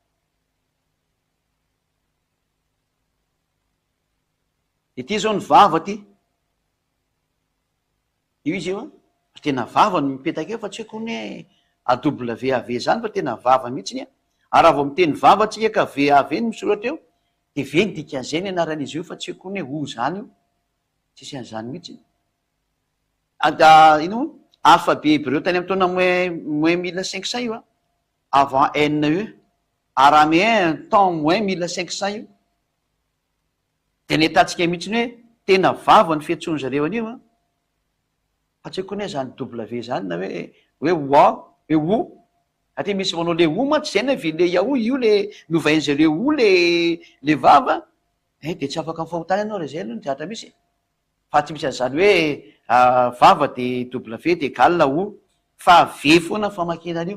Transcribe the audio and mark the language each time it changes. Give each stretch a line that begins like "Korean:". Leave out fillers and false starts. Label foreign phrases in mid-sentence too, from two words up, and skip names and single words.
Malagasy: Ity zao ny vava ty, io izy io tena vava no mipetaka eo fa tsy haiko ny AWAV zany fa tena vava mihitsy ny ary raha vao miteny vava tsika ka VAV no misoratra eo dia ve ny dikan'izay ny anaran'izy io fa tsy haiko ny ho zany io, tsisy an'izany mihitsy. Ino
French: alphabet hébreu
Malagasy: tany amin'ny taona moins 1500 io avant NE, araméen temps moins 1500 io dia nahitatsika mihitsy ny hoe tena vava ny fiantsoany zareo an'io fa tsy haiko ny zany W zany na hoe oa hoe o, satria misy manao le o mantsy zay na ve le yao io le novain'zareo o le vava dia tsy afaka mifahotany ianao raha zay aloha ny zatra misy, fa tsy misy an'izany hoe vava de W de égale o, fa V foana ny famakinan'io.